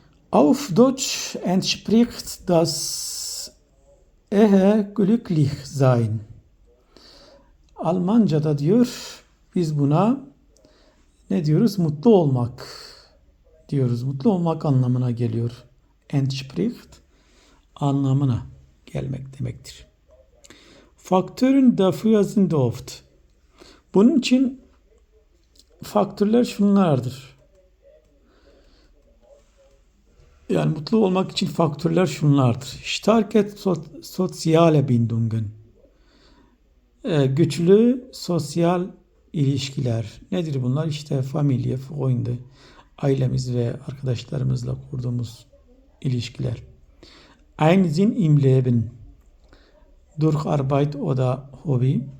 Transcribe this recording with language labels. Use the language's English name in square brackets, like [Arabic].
[German] Auf Deutsch entspricht das eher glücklich sein. [Turkish] Almanca'da diyor biz buna ne diyoruz? Mutlu olmak diyoruz. Mutlu olmak anlamına geliyor. Entspricht anlamına gelmek demektir. [German] Faktörün dafür sind oft. [Turkish] Bunun için faktörler şunlardır. Yani mutlu olmak için faktörler şunlardır. [German] Starke soziale Bindungen. [Turkish] Güçlü sosyal ilişkiler. Nedir bunlar? İşte familya, Freunde, ailemiz ve arkadaşlarımızla kurduğumuz ilişkiler. [German] Ein Sinn im Leben. Durch Arbeit oder Hobby.